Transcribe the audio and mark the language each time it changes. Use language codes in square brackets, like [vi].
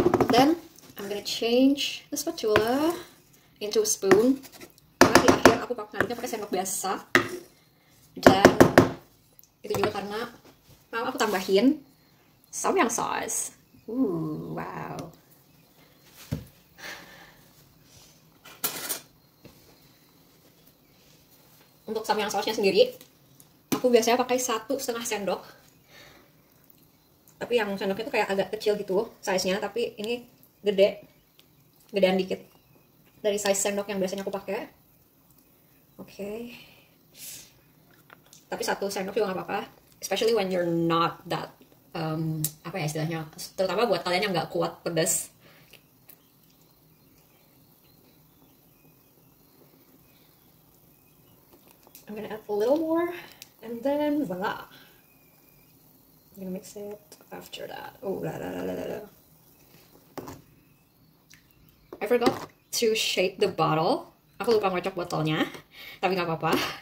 [en] Then I'm gonna change the spatula into a spoon. [id] Karena di akhir aku nantinya pakai sendok biasa. Dan itu juga karena mau aku tambahin samyang sauce. Wow. Untuk samyang sausnya sendiri, aku biasanya pakai 1,5 sendok. Tapi yang sendoknya tuh kayak agak kecil gitu size-nya, tapi ini gedean dikit dari size sendok yang biasanya aku pakai. Oke. Tapi 1 sendok juga nggak apa-apa, [en] especially when you're not that [id] apa ya istilahnya, terutama buat kalian yang nggak kuat pedas. [en] I'm gonna add a little more, and then voila. I'm gonna mix it after that. Oh, la la la la la. I forgot to shake the bottle. [id] Aku lupa ngocok botolnya, tapi nggak apa-apa.